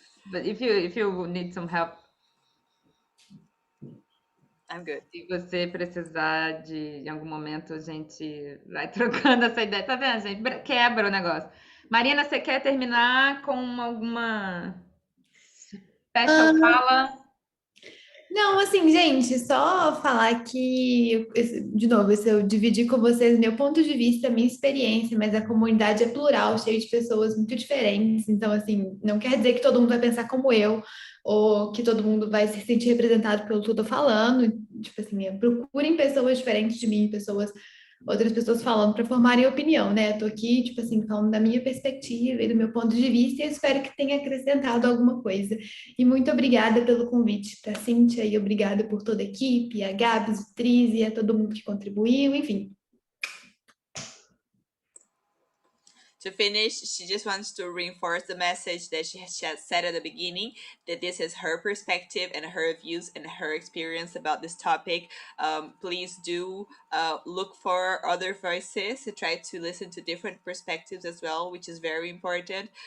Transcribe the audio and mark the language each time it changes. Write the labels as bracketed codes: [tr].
[en] But if you need some help, I'm good. [pt] se você precisar em algum momento, a gente vai trocando essa ideia. Tá vendo, gente? Quebra o negócio. Marina, você quer terminar com alguma special fala? Não, assim, gente, só falar que, de novo, eu dividi com vocês meu ponto de vista, minha experiência, mas a comunidade é plural, cheia de pessoas muito diferentes, então, assim, não quer dizer que todo mundo vai pensar como eu, ou que todo mundo vai se sentir representado pelo que eu tô falando, tipo assim, procurem pessoas diferentes de mim, outras pessoas falando para formarem opinião, né? Eu tô aqui, tipo assim, falando da minha perspectiva e do meu ponto de vista, e eu espero que tenha acrescentado alguma coisa. E muito obrigada pelo convite para a Cíntia, e obrigada por toda a equipe, a Gabs, o Tris e a todo mundo que contribuiu, enfim. [en] To finish, she just wants to reinforce the message that she has said at the beginning, that this is her perspective and her views and her experience about this topic. Please do look for other voices to try to listen to different perspectives as well, which is very important.